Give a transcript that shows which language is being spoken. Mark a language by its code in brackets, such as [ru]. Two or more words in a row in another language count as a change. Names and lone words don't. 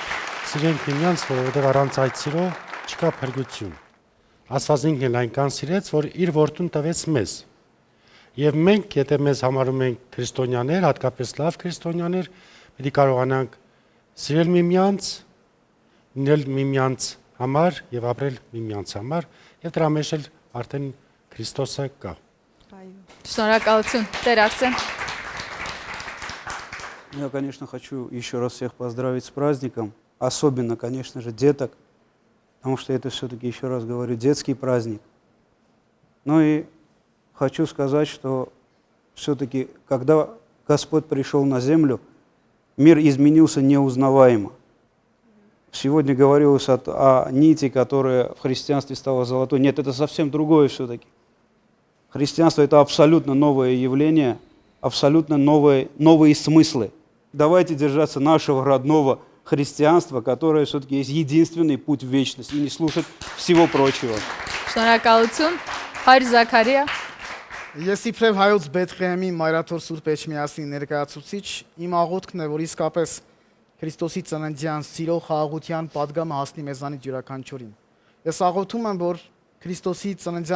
[hy] Սիրենք միմյանց որովհետեւ առանց այդ սիրո չկա փրկություն Աստվածինքն էլ այնքան սիրեց որ իր որդուն տվեց մեզ Եվ մենք, եթե մեզ համարում ենք քրիստոնյաներ, հատկապես լավ քրիստոնյաներ, պետք է կարողանանք սիրել միմյանց, լինել միմյանց համար եւ ապրել միմյանց համար, եւ դրա մեջ էլ արդեն Քրիստոսը կա։ Շնորհակալություն, Տեր Արսեն։ [ru] Я, конечно, хочу еще раз всех поздравить с праздником, особенно, конечно же, деток, потому что это все-таки, еще раз говорю, детский праздник. Ну и Хочу сказать, что все-таки, когда Господь пришел на землю, мир изменился неузнаваемо. Сегодня говорилось о нити, которая в христианстве стала золотой. Нет, это совсем другое все-таки. Христианство – это абсолютно новое явление, абсолютно новые смыслы. Давайте держаться нашего родного христианства, которое все-таки есть единственный путь в вечность, и не слушать всего прочего. [hy] Շնորհակալություն, Հայր Զաքարիա Ես իբրև հայոց Բեթլեհեմի Մայրաթոր Սուրբ Էջմիածնի ներկայացուցիչ իմ աղոթքն է, որ իսկապես Քրիստոսի ծննդյան սիրո խաղաղության պատգամը հասնի մեզանից յուրաքանչյուրին։ Ես աղոթում եմ, որ Քրիստոսի ծննդյան